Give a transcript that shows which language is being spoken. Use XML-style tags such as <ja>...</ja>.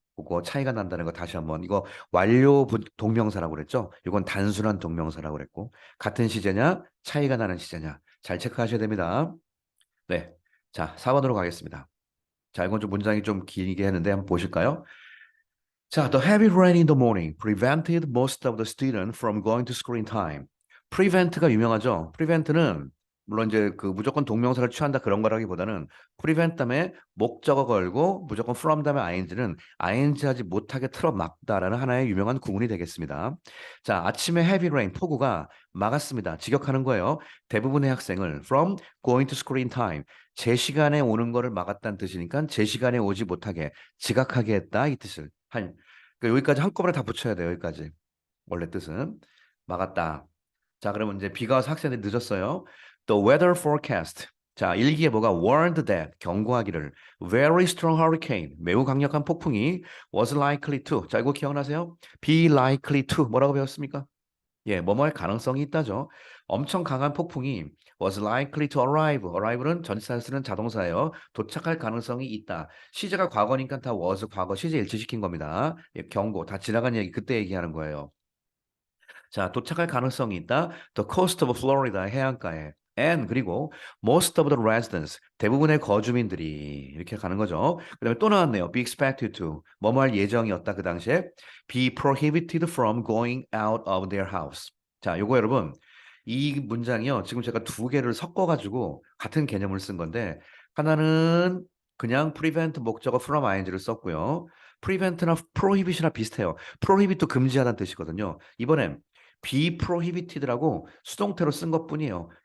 <ko>그거 차이가 난다는 거 다시 한번 이거 완료 동명사라고 그랬죠? 이건 단순한 동명사라고 그랬고 같은 시제냐 차이가 나는 시제냐 잘 체크하셔야 됩니다. 네. 자, 4번으로 가겠습니다. 자, 이건 좀 문장이 좀 길게 했는데 한번 보실까요?</ko> <en>자, the heavy rain in the morning prevented most of the students from going to school in time.</en> <ko>prevent가 유명하죠. prevent는 물론 이제 그 무조건 동명사를 취한다 그런 거라기보다는 prevent 다음에 목적어 걸고 무조건 from 다음에 ing는 ing 하지 못하게 틀어막다라는 하나의 유명한 구문이 되겠습니다. 자, 아침에 heavy rain 폭우가 막았습니다. 직역하는 거예요. 대부분의 학생을</ko> <en>from going to school in time</en> <ko>제 시간에 오는 거를 막았다는 뜻이니까 제 시간에 오지 못하게 지각하게 했다 이 뜻을 한 그러니까 여기까지 한꺼번에 다 붙여야 돼요. 여기까지. 원래 뜻은 막았다. 자, 그러면 이제 비가 와서 학생들이 늦었어요.</ko> <en>The weather forecast.</en> <ko>자, 일기에 뭐가 warned that 경고하기를</ko> <en>very strong hurricane</en> <ko>매우 강력한 폭풍이</ko> <en>was likely to.</en> <ko>자, 이거 기억나세요? be likely to 뭐라고 배웠습니까? 예, 뭐뭐할 가능성이 있다죠. 엄청 강한 폭풍이</ko> <en>was likely to arrive.</en> <ko>arrive는 전치사를 쓰는 자동사예요. 도착할 가능성이 있다. 시제가 과거니까 다 was 과거 시제 일치시킨 겁니다. 예, 경고 다 지나간 얘기 그때 얘기하는 거예요. 자, 도착할 가능성이 있다.</ko> <en>The coast of Florida</en> <ko>해안가에. And 그리고</ko> <en>most of the residents</en> <ko>대부분의 거주민들이 이렇게 가는 거죠. 그다음에 또 나왔네요.</ko> <en>Be expected to</en> <ko>뭐뭐 할 예정이었다 그 당시에</ko> <en>be prohibited from going out of their house.</en> <ko>자, 요거 여러분 이 문장이요. 지금 제가 두 개를 섞어가지고 같은 개념을 쓴 건데 하나는 그냥 prevent 목적어 from ing를 썼고요. prevent나 prohibit이나 비슷해요. prohibit도 금지하다는 뜻이거든요. 이번엔 be prohibited라고 수동태로 쓴 것뿐이에요.</ko>